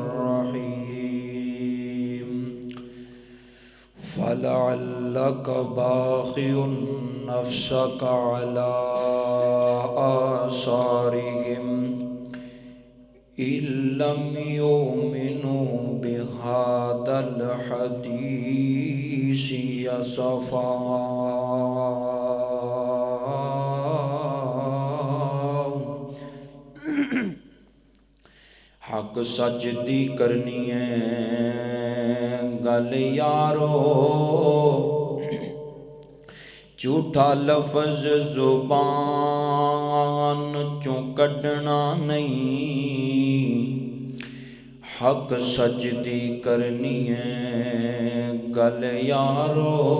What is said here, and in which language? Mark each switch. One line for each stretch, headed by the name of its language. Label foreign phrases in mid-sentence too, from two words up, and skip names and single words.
Arabic: الرحيم فلعلك باخع نفسك على آثارهم إن لم يؤمنوا بهذا الحديث أسفا
Punjabi: حق سچ دی کرنی ہے گل یارو جھوٹا لفظ زبان چوں کڈنا نہیں حق سچ دی کرنی ہے گل یارو